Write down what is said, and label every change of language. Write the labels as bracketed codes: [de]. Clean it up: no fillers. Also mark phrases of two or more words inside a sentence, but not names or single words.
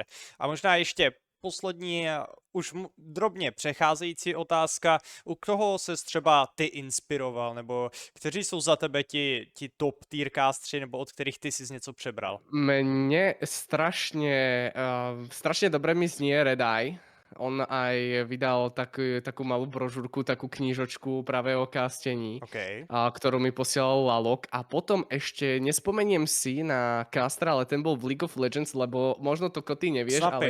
[cs] A možná ještě poslední, už drobně přecházející otázka, u koho ses třeba ty inspiroval, nebo kteří jsou za tebe ti [en] top tier [cs] castři, nebo od kterých ty jsi něco přebral? [sk] Mne strašne dobre mi znie Red Eye. On aj vydal takú malú brožúrku, takú knížočku práve o castení, OK. ktorú mi posielal Lalok. A potom ešte nespomeniem si na castra, ale ten bol v League of Legends, lebo možno to ty nevieš, ale